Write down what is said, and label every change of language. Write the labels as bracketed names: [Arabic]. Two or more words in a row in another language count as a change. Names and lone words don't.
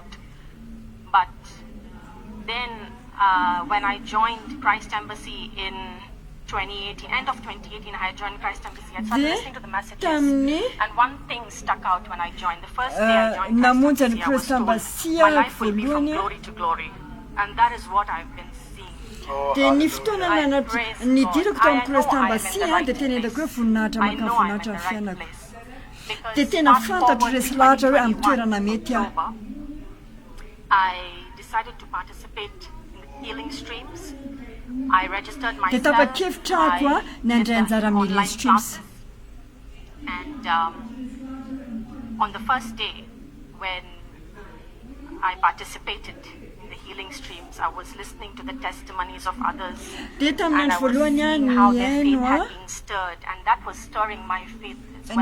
[English] But then when I joined Christ Embassy in 2018, end of 2018, I joined Christ Embassy. I started listening to the messages, and one thing stuck out when I joined. The first day I joined Christ Embassy, I was told, my life will be from glory to glory. And that is what I've been seeing. [Malagasy] Dia ny fotoana nidirako tao amin'ny Christ Embassy dia tena hitako hoe voninahitra makafinahitra ny fiainako. Dia tena fantatro resy lahatra hoe amin'ny toerana mety aho. [English] I decided to participate in the healing streams. I registered myself. [Malagasy] Dia tapa-kevitra ako ny andray anjara amin'ny healing streams. [English] And on the first day when I participated in the healing streams, I was listening to the testimonies of others, and I was seeing how their faith had been stirred, and that was stirring my faith as well.